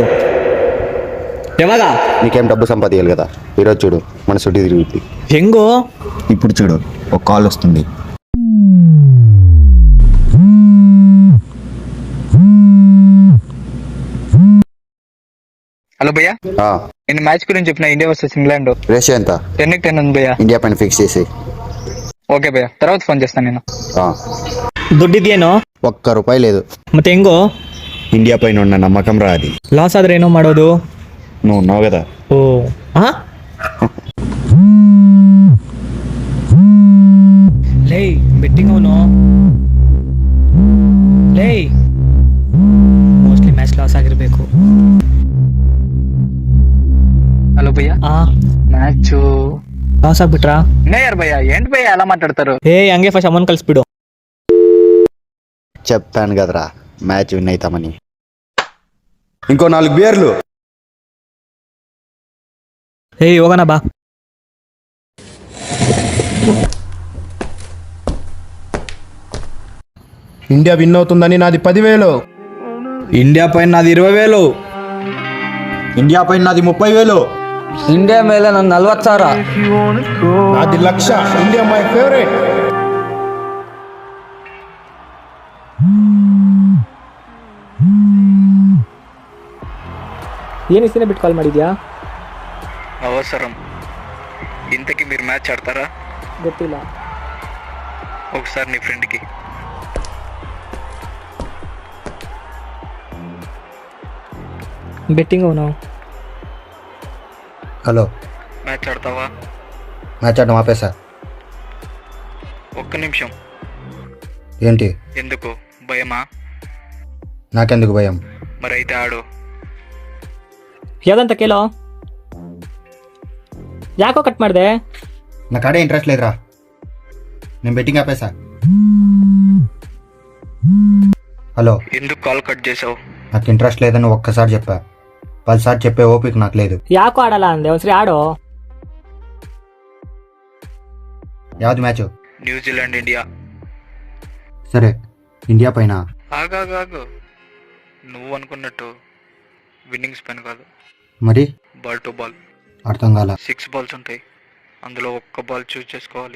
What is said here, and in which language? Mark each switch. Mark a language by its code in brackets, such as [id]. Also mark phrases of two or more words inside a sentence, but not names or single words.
[kn] ಯಾವಾಗ? [te] నీకేం డబ్బు సంపాదించాలి కదా. ఈరోజు చూడు మన చుట్టూ తిరుగుద్ది. [kn] ಹೆಂಗೋ? [te] ఇప్పుడు చూడు, ఒక కాల్ వస్తుంది. హలో భయ్యా, నేను మ్యాచ్ గురించి చెప్పిన ఇండియా వర్సెస్ ఇంగ్లాండ్. రేషియో ఎంత? 10-10 ఉంది భయ్యా. ఇండియా పైన ఫిక్స్ చేసి. ఓకే భయ్యా, తర్వాత ఫోన్ చేస్తాను నేను. [kn] ದುಡ್ಡಿದ್ಯೇನೋ? [te] ₹1 లేదు. [kn] ಮತ್ತೆ ಹೆಂಗೋ? [te] ఇండియా పైన ఉన్న నమ్మకం రా అది. [kn] ಲಾಸ್ ಆದ್ರೆ ಏನೋ ಮಾಡೋದು? [te] నువ్వు ఉన్నావు కదా. [kn] ಓ ಲೇ ಬೆಟ್ಟಿಂಗ್ ಅವನು ಲೇ [en] mostly match loss [kn] ಆಗಿರ್ಬೇಕು. [te] హలో భయ్యా, మ్యాచ్ [kn] ಲಾಸ್ ಆಗ್ಬಿಟ್ರಾ? [te] నేయర్ భయ్యా, ఏంటి భయ్యా అలా మాట్లాడతారు? [kn] ಹಂಗೆ [en] first amount [kn] ಕಳಿಸ್ಬಿಡು. [te] చెప్పాను కదరా [en] match win [te] అవుతామని. ఇంకో 4 బీర్లు. [kn] ಹೋಗೋಣ ಬಾ. [te] ఇండియా విన్ అవుతుందని నాది 10,000. ఇండియా పైన నాది 20,000. ఇండియా పైన నాది 30,000. [kn] ఇండియా ಮೇಲೆ ನನ್ನ 40,000. [te] నాది 1,00,000. ఇండియా [en] my favorite. [kn] ಏನು ಇಷ್ಟನೇ ಬಿಟ್ಟು ಕಾಲ್ ಮಾಡಿದ್ಯಾ? [te] అవసరం. ఇంతకీ మీరు మ్యాచ్ ఆడతారా? [kn] ಗೊತ್ತಿಲ್ಲ. [te] ఒకసారి నీ ఫ్రెండ్కి. [kn] ಬೆಟ್ಟಿಂಗ್ ಅವನು. [te] హలో, మ్యాచ్ ఆడతావా? మ్యాచ్ ఆడడం ఆపేసా. ఒక్క నిమిషం. ఏంటి? ఎందుకు భయమా? నాకెందుకు భయం? మరి అయితే ఆడు. [kn] ಯಾವ್ದಂತ ಕೇಳೋ. ಯಾಕೋ ಕಟ್ ಮಾಡಿದೆ? [te] నా కాడే ఇంట్రెస్ట్ లేదురా, నేను బెట్టింగ్ ఆపేసా. హలో, ఎందుకు కాల్ కట్ చేసావు? నాకు ఇంట్రెస్ట్ లేదని ఒక్కసారి చెప్పా. 10 సార్లు చెప్పే ఓపిక నాకు లేదు. [kn] ಯಾಕೋ ಆಡಲ್ಲ ಅಂದೆ, ಒಂದ್ಸರಿ ಆಡೋ. [te] యావది మ్యాచ్? న్యూజిలాండ్ ఇండియా. సరే, ఇండియా పైన. ఆగాగాగు, నువ్వు అనుకున్నట్టు విన్నింగ్ స్పెన్ కాదు, మరి [en] ball to ball. [te] అర్థం కాల. 6 బాల్స్ ఉంటాయి, అందులో ఒక్క బాల్ చూస్ చేసుకోవాలి.